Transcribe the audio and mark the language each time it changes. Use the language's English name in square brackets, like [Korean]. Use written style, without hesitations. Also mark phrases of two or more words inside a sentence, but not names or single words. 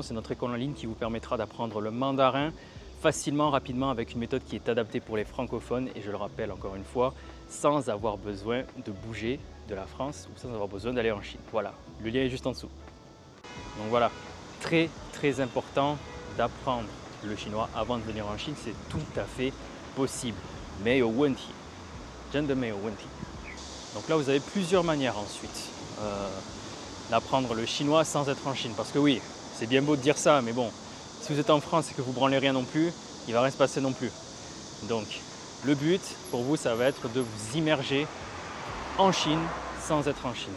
[French] C'est notre école en ligne qui vous permettra d'apprendre le mandarin facilement, rapidement, avec une méthode qui est adaptée pour les francophones. Et je le rappelle encore une fois, sans avoir besoin de bouger de la France ou sans avoir besoin d'aller en Chine. Voilà, le lien est juste en dessous. Donc voilà, très très important d'apprendre le chinois avant de venir en Chine, c'est tout à fait possible. [Chinese] 没有问题，真的没有问题。 [French] Donc là, vous avez plusieurs manières ensuite d'apprendre le chinois sans être en Chine. Parce que oui, c'est bien beau de dire ça, mais bon, si vous êtes en France et que vous branlez rien non plus, il ne va rien se passer non plus. Donc, le but pour vous, ça va être de vous immerger en Chine sans être en Chine.